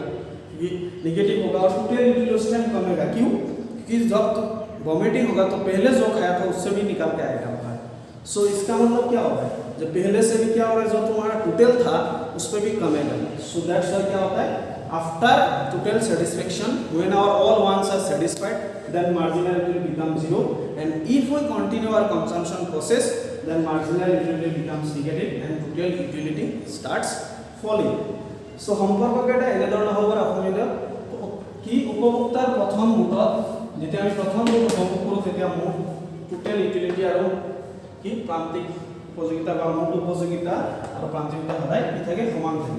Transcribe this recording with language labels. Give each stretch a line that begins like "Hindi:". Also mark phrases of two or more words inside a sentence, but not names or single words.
Hindi: ये नेगेटिव होगा और
English: total utility
Hindi: उस टाइम कमेगा. क्यों, क्योंकि जब वॉमिटिंग होगा तो पहले जो खाया था उससे भी निकाल के आएगा बाहर. सो इसका मतलब क्या होगा, जब पहले से भी क्या हो रहा है, जो तुम्हारा टोटल था उस पर भी कमेगा.
English: so that's why
Hindi: क्या होता है,
English: after total satisfaction when our all wants are satisfied then marginal utility becomes 0 and if we continue our consumption process then marginal utility becomes negative and total utility starts falling.
Assamese: सो সম্পৰ্ককেইটা এনেধৰণৰ হ'ব আপোনাৰ কি উপভোক্তাৰ প্ৰথম মুহূৰ্তত যেতিয়া আমি প্ৰথম উপভোগ কৰোঁ তেতিয়া মোৰ
English: total utility
Assamese: আৰু কি প্ৰান্তিক উপযোগিতা বা মুঠ উপযোগিতা আৰু প্ৰান্তিকতা সদায় কি থাকে, সমান থাকে.